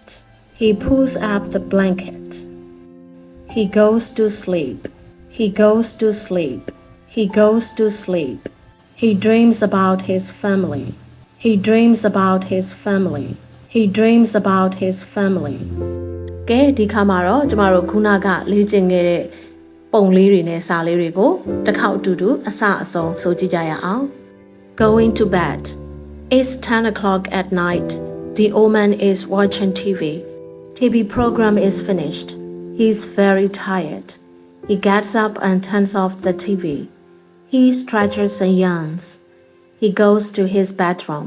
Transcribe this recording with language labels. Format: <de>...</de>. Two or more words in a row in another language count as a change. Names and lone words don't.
<en>He pulls up the blanket. He goes to sleep. He goes to sleep. He goes to sleep. He dreams about his family. He dreams about his family.He dreams about his family.</en> <my>ကဲဒီခါမှာတော့ကျမတို့ခုနကလေ့ကျင့်ခဲ့တဲ့ပုံလေးတွေနဲ့စာလေးတွေကိုတစ်ခေါက်အတူတူအစအဆုံးဆိုကြည့်ကြရအောင်</my> <en>Going to bed. It's 10 o'clock at night. The old man is watching TV. TV program is finished. He's very tired. He gets up and turns off the TV. He stretches and yawns. He goes to his bedroom.</en>